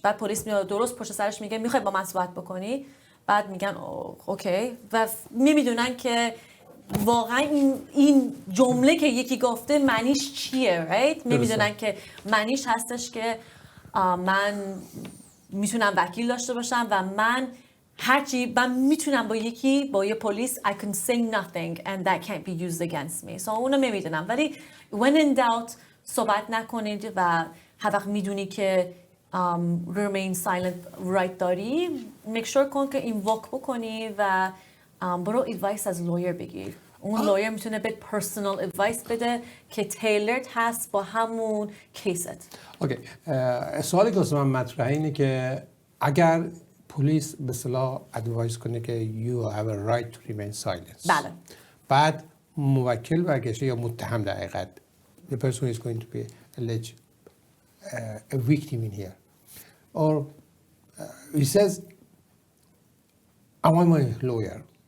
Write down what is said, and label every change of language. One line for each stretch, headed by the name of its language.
Persian: بعد پلیس میاد درست پشت سرش میگه میخوای با من صحبت بکنی، بعد میگن اوکی و نمیدونن که واقعا این جمله که یکی گفته معنیش چیه،
English: right؟
Persian: نمیدونن که معنیش هستش که من میتونم وکیل داشته باشم و من هرچی من میتونم با یه پلیس
English: I can say nothing and that can't be used against me. So
Persian: اونو نمیدونم، ولی
English: when in doubt
Persian: صحبت نکنید و هر وقت میدونی که
English: remain silent right
Persian: داری
English: make sure
Persian: کن که
English: invoke
Persian: بکنی و برو
English: advice
Persian: از
English: lawyer
Persian: بگیر. اون
English: lawyer
Persian: میتونه به
English: personal advice
Persian: بده که
English: tailored
Persian: هست با همون کیست. اوکی. سوالی که واسه من مطرحه اینه که اگر پلیس به اصطلاح ادوایس کنه که
English: you have a right to remain silent.
Persian: بله. بعد موکل برگشته یا متهم در حقیقت
English: the person is going to be alleged a victim in here or he says I want my lawyer.